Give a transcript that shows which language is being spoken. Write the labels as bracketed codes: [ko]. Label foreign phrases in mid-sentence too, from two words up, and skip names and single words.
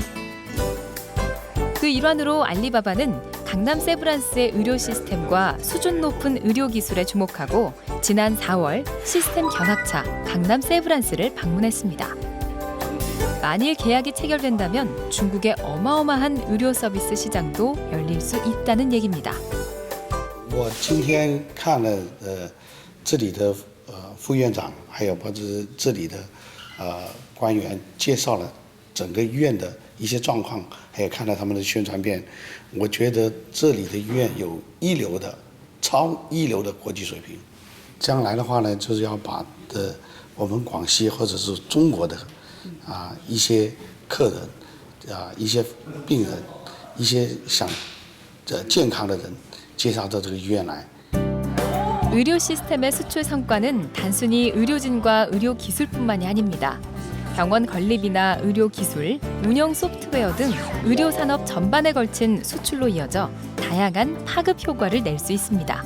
[ko] 그 일환으로 알리바바는 강남 세브란스의 의료 시스템과 수준 높은 의료 기술에 주목하고 지난 4월 시스템 견학차 강남 세브란스를 방문했습니다. 만일 계약이 체결된다면 중국의 어마어마한 의료 서비스 시장도 열릴 수 있다는 얘기입니다. [zh] 我今天看了这里的副院长，还有包括这里的官员介绍了整个医院的一些状况，还有看到他们的宣传片，我觉得这里的医院有一流的、超一流的国际水平。将来的话呢，就是要把我们广西或者是中国的一些客人一些病人一些想健康的人介绍到这个医院来。 [ko] 의료 시스템의 수출 성과는 단순히 의료진과 의료 기술뿐만이 아닙니다. 병원 건립이나 의료 기술, 운영 소프트웨어 등 의료 산업 전반에 걸친 수출로 이어져 다양한 파급 효과를 낼 수 있습니다.